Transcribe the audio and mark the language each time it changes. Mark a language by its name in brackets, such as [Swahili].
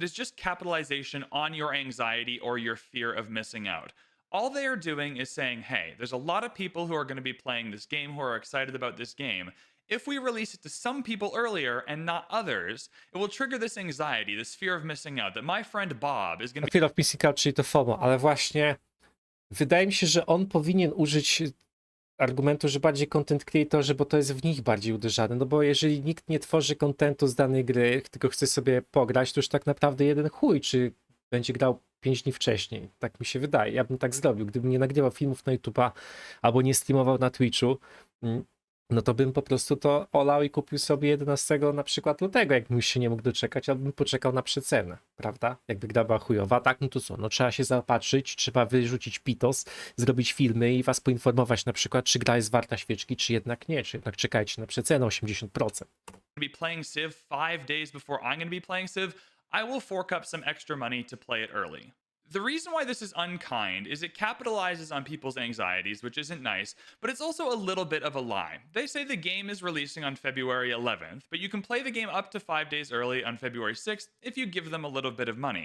[English] It is just capitalization on your anxiety or your fear of missing out. All they are doing is saying, hey, there's a lot of people who are going to be playing this game, who are excited about this game. If we release it to some people earlier and not others, it will trigger this anxiety, this fear of missing out, that my friend Bob is going to be... [Polish] Fear of Missing Out, czyli to FOMO, ale właśnie wydaje mi się, że on powinien użyć argumentu, że bardziej content creatorzy, bo to jest w nich bardziej uderzane, no bo jeżeli nikt nie tworzy contentu z danej gry, tylko chce sobie pograć, to już tak naprawdę jeden chuj, czy będzie grał 5 dni wcześniej. Tak mi się wydaje. Ja bym tak zrobił. Gdybym nie nagrywał filmów na YouTube'a albo nie streamował na Twitchu, no to bym po prostu to olał i kupił sobie 11 na przykład lutego, jakbym już się nie mógł doczekać, albo bym poczekał na przecenę, prawda? Jakby gra była chujowa, tak, no to co? No trzeba się zaopatrzyć, trzeba wyrzucić pitos, zrobić filmy i was poinformować na przykład, czy gra jest warta świeczki, czy jednak nie, czy jednak czekajcie na przecenę 80%. [English] Be playing Civ 5 days before I'm going to be playing Civ, I will fork up some extra money to play it early. The reason why this is unkind is it capitalizes on people's anxieties, which isn't nice, but it's also a little bit of a lie. They say the game is releasing on February 11th, but you can play the game up to 5 days early on February 6th if you give them a little bit of money.